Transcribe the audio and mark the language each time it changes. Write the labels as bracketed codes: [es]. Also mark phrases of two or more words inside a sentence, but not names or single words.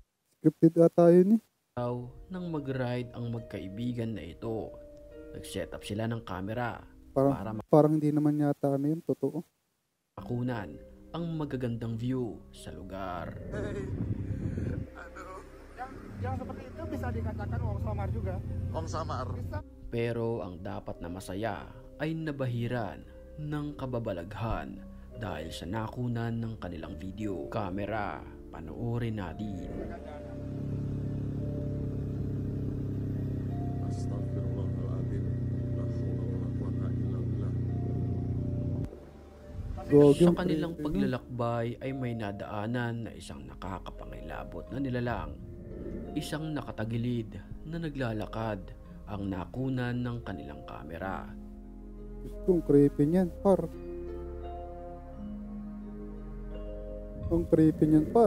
[tl] Scripted ata yun eh. nang mag-ride ang magkaibigan na ito. Nag-set up sila ng camera para Parang hindi naman yata ano yun, totoo. makunan ang magagandang view sa lugar. [id] yang seperti itu bisa dikatakan [jv] wong samar [id] juga. [jv] Wong samar. [id] Bisa. [tl] Pero ang dapat na masaya ay nabahiran ng kababalaghan dahil sa nakunan ng kanilang video. Kamera, panoorin natin. [ar] أستغفر الله العظيم. لا حول ولا قوة إلا بالله. [tl] Sa kanilang paglalakbay ay may nadaanan na isang nakakapangilabot na nilalang. Isang nakatagilid na naglalakad ang nakunan ng kanilang kamera. Kung creepy niyan, par. Ang creepy niyan, par.